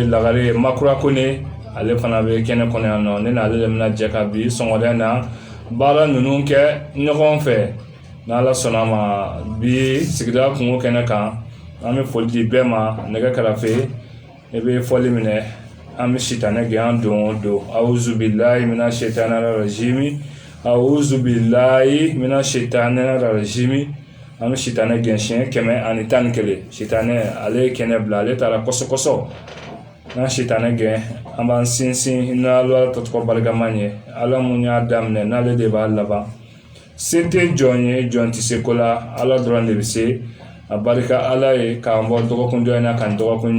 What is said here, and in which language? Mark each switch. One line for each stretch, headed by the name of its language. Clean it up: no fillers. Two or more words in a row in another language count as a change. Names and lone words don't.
Bambara: Lagare Makura Kone ale fana bɛ kɛnɛ kɔnɔ yan nɔ ne n'ale de bɛna jɛ ka bi sɔngɔdɛ na baara ninnu kɛ ɲɔgɔn fɛ n'Ala sɔnna ma bi sigida kungo kɛnɛ kan an bɛ foli di bɛɛ ma nɛgɛ kɛrɛfɛ e bɛ fɔli minɛ an bɛ sitanɛ gɛn an don o don
Arabic: أعوذ بالله من الشيطان الرجيم أعوذ بالله من الشيطان الرجيم
Bambara: an bɛ sitanɛ gɛn siɲɛ 111 sitanɛ ale ye kɛnɛ bila ale taara kɔsɔkɔsɔ n'an sitanɛ gɛn an b'an sinsin n'Ala tɔgɔ barikama ye Ala mun y'a daminɛ n'ale de b'a laban se tɛ jɔn ye jɔn tɛ se ko la Ala dɔrɔn de bɛ se a barika Ala ye k'an bɔ dɔgɔkun dɔ in na k'an dɔgɔkun